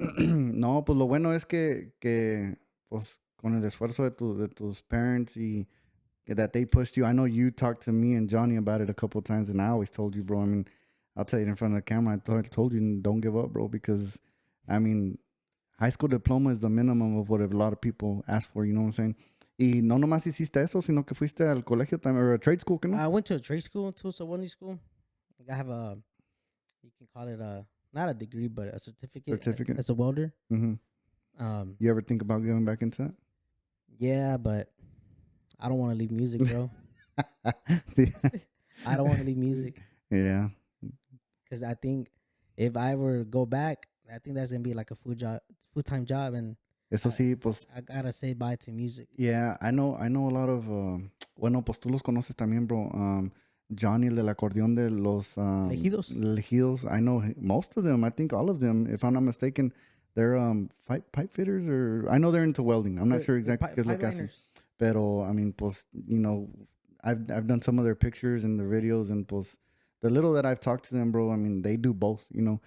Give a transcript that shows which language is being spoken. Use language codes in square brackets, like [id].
[es] No, pues lo bueno es que pues con el esfuerzo de tus [en] parents y that they pushed you. I know you talked to me and Johnny about it a couple of times, and I always told you, bro. I mean, I'll tell you in front of the camera. I told you, don't give up, bro, because I mean, high school diploma is the minimum of what a lot of people ask for. You know what I'm saying? [es] Y no nomás hiciste eso, sino que fuiste al colegio también, [en] or a trade school, [es] ¿que no? [en] I went to a trade school too, so one school. Like I have you can call it not a degree, but a certificate. As a welder. Mm-hmm. You ever think about going back into that? Yeah, but I don't want to leave music, bro. I don't want to leave music. Yeah. Because I think if I ever go back, I think that's gonna be like a full-time job, and [es] Eso sí, pues. [en] I gotta say bye to music. Yeah, I know a lot of. [es] Bueno, pues tú los conoces también, bro. Johnny, el del acordeón de los Lejidos. [en] I know most of them. I think all of them, if I'm not mistaken, they're pipe fitters, or I know they're into welding. I'm not sure exactly [es] qué es lo que hacen. [en] Pero I mean, pues, you know, I've done some of their pictures and their videos, and pues the little that I've talked to them, bro, I mean, they do both, you know.